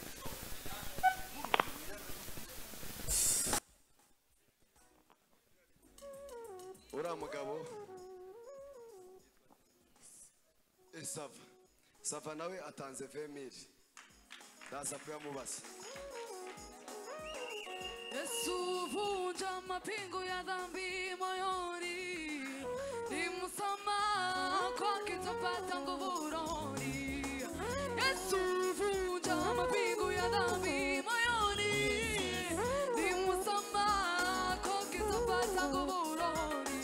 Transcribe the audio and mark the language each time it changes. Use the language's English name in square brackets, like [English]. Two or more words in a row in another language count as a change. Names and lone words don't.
[Kinyarwanda] Ura mugabo Sava nawe atanze 20,000. Ndaza kuyamubaza. [Swahili] Yesu vunja mapingo ya dhambi moyoni, ni msamaha kwake tupata nguvu rohoni. Yesu vunja mapingo ya dhambi moyoni, ni msamaha kwake tupata nguvu rohoni.